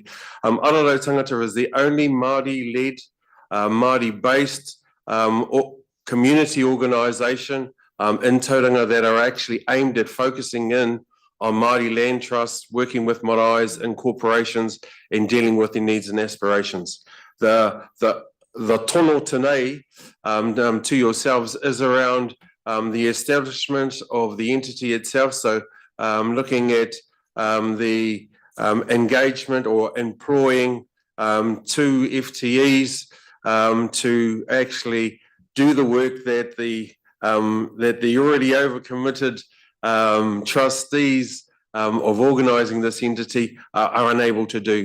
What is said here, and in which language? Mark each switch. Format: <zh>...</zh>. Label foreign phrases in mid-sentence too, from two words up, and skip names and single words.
<en>Ararau Tangata is the only Māori-led, Māori-based community organisation in Tauranga that are actually aimed at focusing in on Māori land trusts, working with maraes and corporations and dealing with their needs and aspirations. The</en> <mi>tono tenei</mi> <en>to yourselves is around the establishment of the entity itself. So looking at the engagement or employing 2 FTEs to actually do the work that the already overcommitted trustees of organising this entity are unable to do.</en>